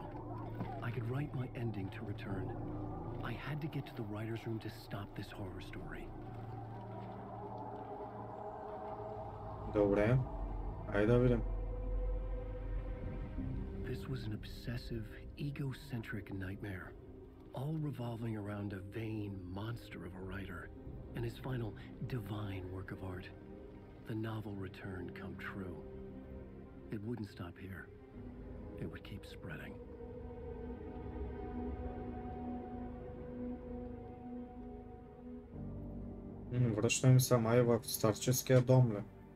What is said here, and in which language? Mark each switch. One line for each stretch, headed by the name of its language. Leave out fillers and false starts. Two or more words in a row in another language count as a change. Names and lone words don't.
English: I could write my ending to Return. I had to get to the writer's room to stop this horror story.
Bulgarian: Добре. Айде да видим.
English: This was an obsessive, egocentric nightmare, all revolving around a vain monster of a writer and his final divine work of art. The novel Return come true. It wouldn't stop here. It would keep spreading.
Bulgarian: Връщам се май в старческия дом, ли?